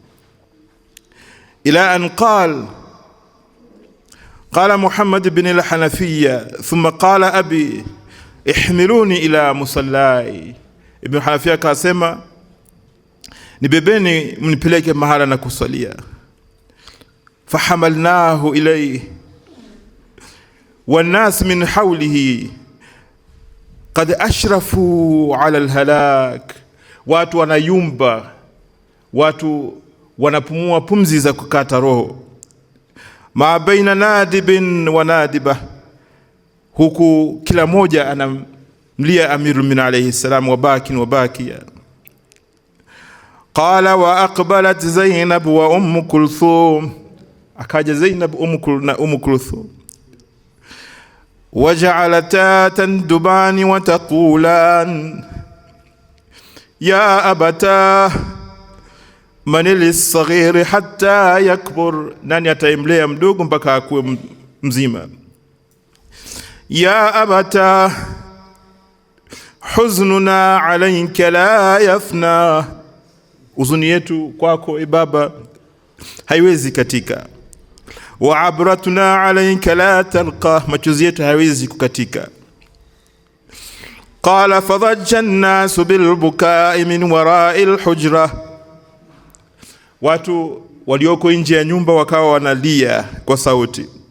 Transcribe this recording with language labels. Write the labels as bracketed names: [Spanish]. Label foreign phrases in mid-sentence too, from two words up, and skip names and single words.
[Arabic] إلا أن قال محمد ابن الحنفية ثم قال أبي احملوني إلى مصلاي. [Swahili] Ibn Hanafiyya akasema, nibebeni mnipeleke mahala na kusalia. [Arabic] فحملناه إليه والناس من حوله قد أشرفوا على الهلاك. [Swahili] Watu wanayumba, watu wanapumua pumzi za kukata roho. [Arabic] ما بين نادب ونادبة, [Swahili] huku kila moja anamlia Amirul Mu'minin [Arabic] عليه السلام, وباك وباكية. قال وأقبلت زينب وكلثوم, [Swahili] akaja Zainab na Kulthum. [Arabic] وجعلتا تندبان وتقولان يا أبتاه من للصغير حتى يكبر. [Swahili] nani ataimlea mdogo mpaka akuwe mzima? [Arabic] يا أبتاه حزننا عليك لا يفنى, [Swahili] huzuni yetu kwako baba haiwezi katika. [Arabic] وعبرتنا عليك لا ترقأ, [Swahili] machozi yetu haiwezi kukatika. [Arabic] قال فضج الناس بالبكاء من وراء الحجرة, [Swahili] watu walioko nje ya nyumba wakawa wanalia kwa sauti.